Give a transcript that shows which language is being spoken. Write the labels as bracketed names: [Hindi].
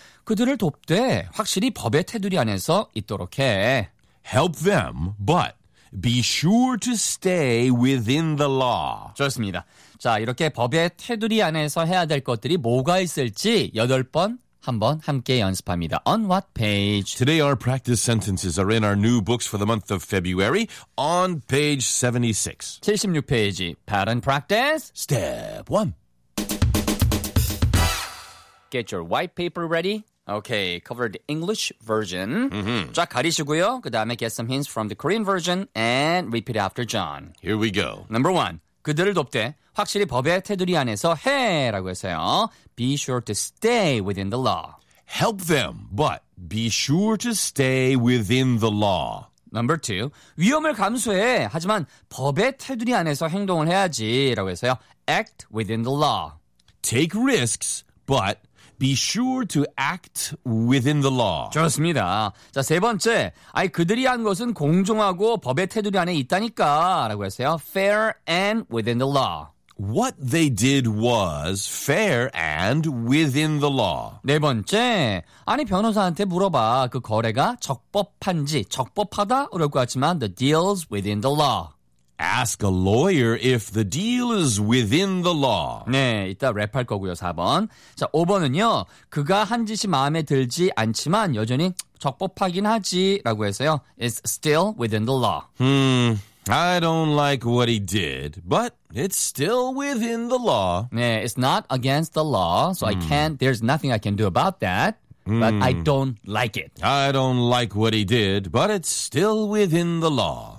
[Korean] 그들을 돕되 확실히 법의 테두리 안에서 있도록 해. [English] Help them, but. Be sure to stay within the law. [Korean] 좋습니다. 자, 이렇게 법의 테두리 안에서 해야 될 것들이 뭐가 있을지 8번 한번 함께 연습합니다. [English] On what page? Today our practice sentences are in our new books for the month of February on page 76. [Korean] 76페이지. Pattern practice. [English] Step 1. Get your white paper ready. Okay, covered English version. Mm-hmm. [Korean] 쫙 가리시고요. 그다음에 [English] get some hints from the Korean version and repeat after John. Here we go. [Korean] Number one, 그들을 돕되 확실히 법의 테두리 안에서 해라고 했어요. [English] Be sure to stay within the law. Help them, but be sure to stay within the law. [Korean] Number two, 위험을 감수해 하지만 법의 테두리 안에서 행동을 해야지라고 했어요. [English] Act within the law. Take risks, but be sure to act within the law. [Korean] 좋습니다. 자, 세 번째. 아이 그들이 한 것은 공정하고 법의 테두리 안에 있다니까 라고 했어요. [English] Fair and within the law. What they did was fair and within the law. [Korean] 네 번째. 아니 변호사한테 물어봐. 그 거래가 적법한지 적법하다라고 하지만 [English] the deal's within the law. Ask a lawyer if the deal is within the law. [Korean] 네, 이따 랩할 거고요, 4번. 자, 5번은요. 그가 한 짓이 마음에 들지 않지만 여전히 적법하긴 하지라고 해서요. [English] It's still within the law. I don't like what he did, but it's still within the law. 네, it's not against the law, so I can't, there's nothing I can do about that. But I don't like it. I don't like what he did, but it's still within the law.